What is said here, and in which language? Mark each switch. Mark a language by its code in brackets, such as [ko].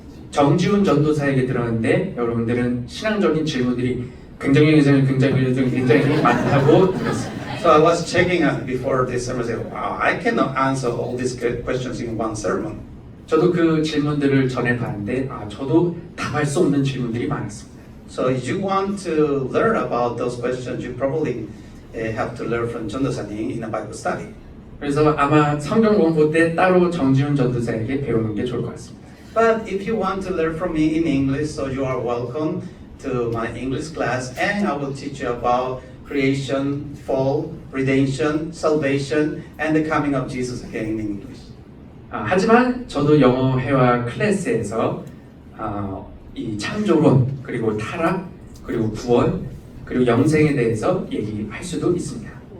[ko] 정지훈 전도사에게 들었는데 여러분들은 신앙적인 질문들이 굉장히 많다고 들었습니다. [en] So I was checking out before this sermon. Saying, wow, I cannot answer all these questions in one sermon. [ko] 저도 그 질문들을 전해봤는데 저도 답할 수 없는 질문들이 많았습니다. [en] So if you want to learn about those questions, you probably have to learn from 전도사님 in a Bible study. [ko] 그래서 아마 성경 공부 때 따로 정지훈 전도사에게 배우는 게 좋을 것 같습니다. [en] But if you want to learn from me in English, so you are welcome to my English class, and I will teach you about creation, fall, redemption, salvation, and the coming of Jesus again in English. [ko] 하지만 저도 영어 회화 클래스에서 이 창조론 그리고 타락 그리고 구원 그리고 영생에 대해서 얘기할 수도 있습니다.